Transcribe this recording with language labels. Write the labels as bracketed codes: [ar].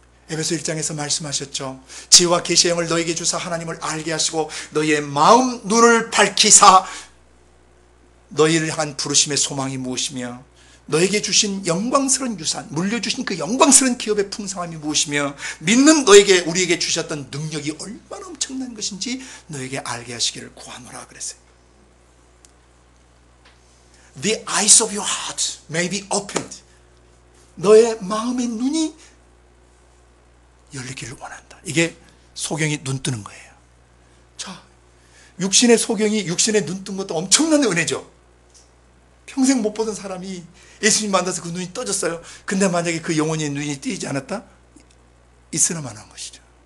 [ko] 에베소 1장에서 말씀하셨죠. 지혜와 계시의 영을 너에게 주사 하나님을 알게 하시고 너희의 마음 눈을 밝히사 너희를 향한 부르심의 소망이 무엇이며 너에게 주신 영광스러운 유산, 물려주신 그 영광스러운 기업의 풍성함이 무엇이며 믿는 너에게, 우리에게 주셨던 능력이 얼마나 엄청난 것인지 너에게 알게 하시기를 구하노라 그랬어요. [en] The eyes of your heart may be opened. [ko] 너의 마음의 눈이 열리기를 원한다. 이게 소경이 눈 뜨는 거예요. 자, 육신의 소경이 육신에 눈 뜬 것도 엄청난 은혜죠. 평생 못 보던 사람이 예수님 만나서 그 눈이 떠졌어요. 근데 만약에 그 영혼의 눈이 뜨이지 않았다? 있으나마나한 것이죠.